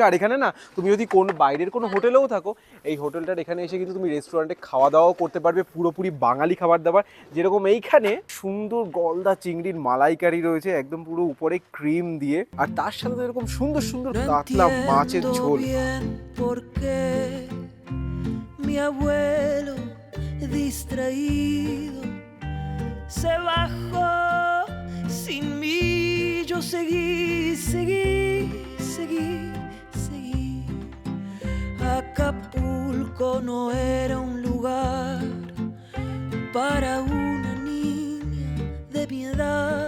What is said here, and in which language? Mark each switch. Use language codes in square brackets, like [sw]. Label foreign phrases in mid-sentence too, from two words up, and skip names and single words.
[bn] আর এখানে না তুমি যদি কোনো বাইরের কোনো হোটেলেও থাকো, এই হোটেলটার এখানে এসে কিন্তু তুমি রেস্টুরেন্টে খাওয়া দাওয়াও করতে পারবে, পুরোপুরি বাঙালি খাবার দাবার। যেরকম এইখানে সুন্দর গলদা চিংড়ির মালাইকারি রয়েছে, একদম পুরো উপরে ক্রিম দিয়ে। আর তার সাথে তো এরকম সুন্দর সুন্দর কাতলা মাছের ঝোল। [es] Bien, porque mi abuelo distraído se bajó sin mí. Yo seguí. Acapulco no era un lugar para una niña de mi edad.